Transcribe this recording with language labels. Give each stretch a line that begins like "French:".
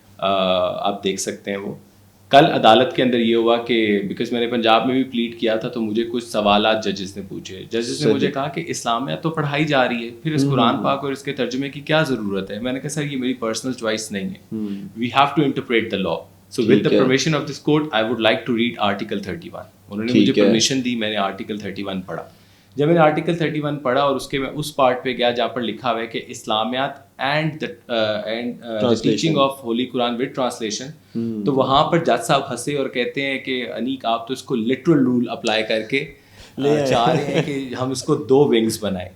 Urdu: آپ دیکھ سکتے ہیں. وہ کل عدالت کے اندر یہ ہوا کہ بیکاز میں نے پنجاب میں بھی پلیڈ کیا تھا تو مجھے کچھ سوالات ججز نے پوچھے. ججز نے مجھے کہا کہ اسلامیہ تو پڑھائی جا رہی ہے، پھر اس قرآن پاک اور اس کے ترجمے کی کیا ضرورت ہے؟ میں نے کہا سر یہ میری پرسنل چوائس نہیں ہے،
English: We have to interpret the law. So with the permission of this court, I would like to read Article 31.
Urdu: انہوں نے مجھے پرمیشن دی، میں نے Article 31 پڑھا. جب میں نے Article 31 پڑھا اور اس کے میں اس پارٹ پہ گیا جہاں پر لکھا ہوا ہے کہ اسلامیات
English: And teaching of holy Quran with translation.
Urdu: تو وہاں پر جج صاحب ہنسے اور کہتے ہیں کہ انیک آپ تو اس کو لٹرل رول اپلائی کر کے چاہ رہے ہیں کہ ہم اس کو 2 ونگز بنائیں.